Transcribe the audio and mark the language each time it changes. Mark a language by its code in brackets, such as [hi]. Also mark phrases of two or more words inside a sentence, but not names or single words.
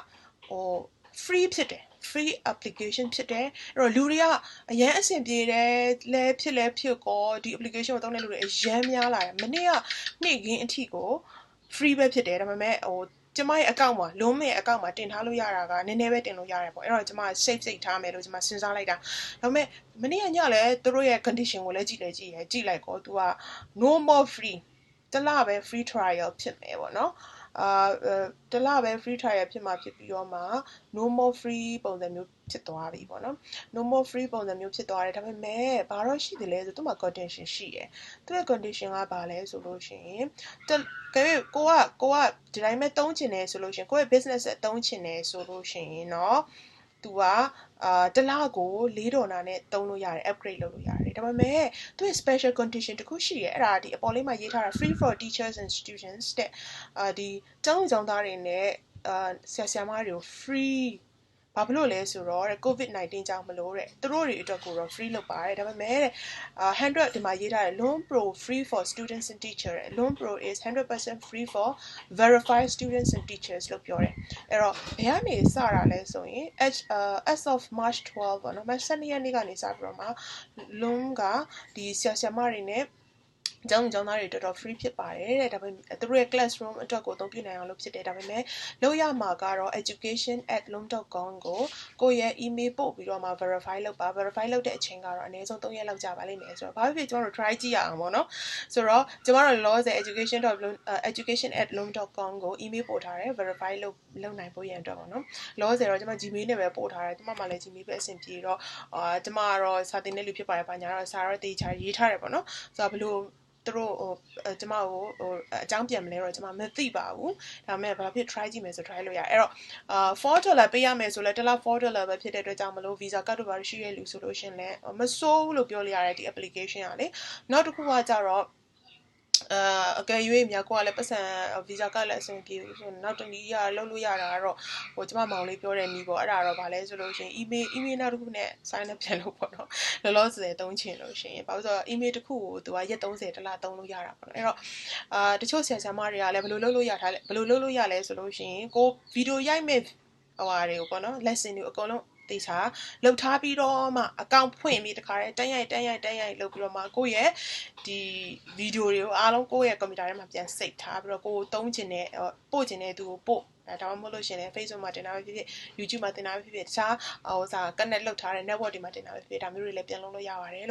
[my] free ဖြစ်တယ် [en] free application [my] ဖြစ်တယ်အဲ့တော့လူတွေကအရန်အဆင်ပြေတယ်လဲဖြစ်ကောဒီ application ကိုသုံးတဲ့လူတွေအရန်များလာတယ်မနေ့ကနေ့ခင်းအထိကို free ပဲဖြစ်တယ်ဒါပေမဲ့ကျမရဲ့ account မှာ Loom ရဲ့ account မှာတင်ထားလို့ရတာကနည်းနည်းပဲတင်လို့ရတယ်ပေါ့အဲ့တော့ကျမ save ထားမယ်လို့ကျမစဉ်းစားလိုက်တာဒါပေမဲ့မနေ့ကညလည်းသူတို့ရဲ့ condition ကိုလည်းကြည့်လိုက်ကောသူက [en] no more free [my] တလပဲ [en] free trial [my] ဖြစ်မယ်ပေါ့နော်တလပဲ [en] free trial [my] ဖြစ်မှာဖြစ်ပြီးတော့မှ [en] no more free [my] ပုံစံမျိုးဖြစ်သွားပြီပေါ့နော် [en] no more free [my] ပုံစံမျိုးဖြစ်သွားတယ်ဒါပေမဲ့ဘာတော့ရှိတယ်လဲဆိုသူ့မှာ condition ရှိတယ်သူ့ရဲ့ condition ကဘာလဲဆိုလို့ရှိရင်ကိုကဒီတိုင်းပဲသုံးချင်တယ်ဆိုလို့ ရှိရင်ကိုယ့်ရဲ့ business အသုံးချင်တယ်ဆိုလို့ရှိရင်เนาะသူကတလကို$4နဲ့သုံးလို့ရတယ် upgrade လုပ်လို့ရတယ်ဒါပေမဲ့သူ့ရဲ့ special condition တခုရှိရအဲ့ဒါဒီအပေါ်လေးမှာရေးထားတာ [en] free for teachers and students [my] တဲ့ဒီ ကျောင်းသားတွေနဲ့ဆရာမတွေကို free ဘာဖြစ်လို့လဲဆိုတော့ COVID-19 ကြောင့်မလို့တဲ့သူတို့တွေအတွက်ကိုတော့ free လုပ်ပါတယ်ဒါပေမဲ့100ဒီမှာရေးထားတယ် Loom Pro free [en] for students and teachers Loom Pro is 100% free for verified students and teachers [my] လို့ပြောတယ်အဲ့တော့ဘယ်ကနေစတာလဲဆိုရင် [en] as of March 12 [my] ပေါ့နော် March 12ရက်နေ့ကနေစပြီးတော့မှ Loom ကဒီဆရာမတွေနဲ့ကျောင်းသားတွေတော်တော် free ဖြစ်ပါတယ်တဲ့ဒါပေမဲ့သူတို့ရဲ့ classroom အတွက်ကိုအသုံးပြုနိုင်အောင်လုပ်ဖြစ်တယ်ဒါပေမဲ့လုပ်ရမှာကတော့ education@loom.com ကိုယ့်ရဲ့ email ပို့ပြီးတော့မှ verify လုပ်ပါ verify လုပ်တဲ့အချိန်ကတော့အနည်းဆုံး3ရက်လောက်ကြာပါလိမ့်မယ်ဆိုတော့ဘာဖြစ်ဖြစ်ကျွန်တော်တို့ try ကြည့်ရအောင်ပေါ့နော်ဆိုတော့ကျွန်တော်တို့ laws education@loom.com ကို email ပို့ထားတယ် verify လုပ်နိုင်ဖို့ရန်အတွက်ပေါ့နော် laws တော့ကျွန်မ Gmail နဲ့ပဲပို့ထားတယ်ကျွန်မမှလည်း Gmail ပဲအဆင်ပြေတော့ကျွန်မကတော့စာသင်တဲ့လူဖြစ်ပါတယ်ဘာညာတော့စာတော့တေချာရေးထားတယ်ပေါ့နော်ဆိုတော့ဘလို့သူတို့ကျမကိုအကြောင်းပြန်မလဲတော့ကျမမသိပါဘူးဒါပေမဲ့ဘာဖြစ် try ကြည့်မယ်ဆို try လို့ရအဲ့တော့$4ပေးရမယ်ဆိုလဲတစ်လ$4ပဲဖြစ်တဲ့အတွက်ကြောင့်မလို့ [en] visa card [my] တို့ဘာလို့ရှိရလူဆိုလို့ရှင်လဲမစိုးဘူးလို့ပြောလို့ရတယ်ဒီ application ကလေနောက်တစ်ခုကကြတော့အကယ်၍မြတ်ကိုကလည်းပတ် စံ visa ကလည်းအဆင်ပြေဘူးဆိုနောက်တနည်းလုပ်လို့ရတာကတော့ဟိုကျမမောင်လေးပြောတဲ့နည်းပေါ့အဲ့ဒါတော့ဗာလဲဆိုလို့ရှိရင် email နောက်တစ်ခုနဲ့ [en] sign up [my] ပြန်လို့ပေါ့နော် လောလောဆယ်သုံးချင်လို့ရှိရင်ဘာလို့ဆိုတော့ email တစ်ခုကိုသူကရက်30တစ်လသုံးလို့ရတာပေါ့နော်အဲ့တော့တချို့ဆရာမတွေက လည်းဘယ်လိုလုပ်လို့ရထားလဲဘယ်လိုလုပ်လို့ရလဲဆိုလို့ရှိရင်ကိုဗီဒီယိုရိုက်မဲ့ဟိုဟာတွေကိုပေါ့နော် lesson တွေအကုန်လုံးတေချာလောက်ထားပြီးတော့မှအကောင့်ဖွင့်ပြီးတခါတည်းတန်းရိုက်လုပ်ပြီးတော့မှကိုယ့်ရဲ့ဒီဗီဒီယိုတွေကိုအားလုံးကိုယ့်ရဲ့ကွန်ပျူတာထဲမှာပြန်စိတ်ထားပြီးတော့ကိုယ်သုံးချင်တဲ့ပို့ချင်တဲ့သူကိုပို့ဒါမှမဟုတ်လို့ရှင်လဲ Facebook မှာတင်တာပဲဖြစ်ဖြစ် YouTube မှာတင်တာပဲဖြစ်ဖြစ်တခြားconnect လုပ်ထားတဲ့ network တွေမှာတင်တာပဲဖြစ်ဖြစ်ဒါမျိုးတွေလည်းပြန်လုပ်လို့ရပါတယ်လို့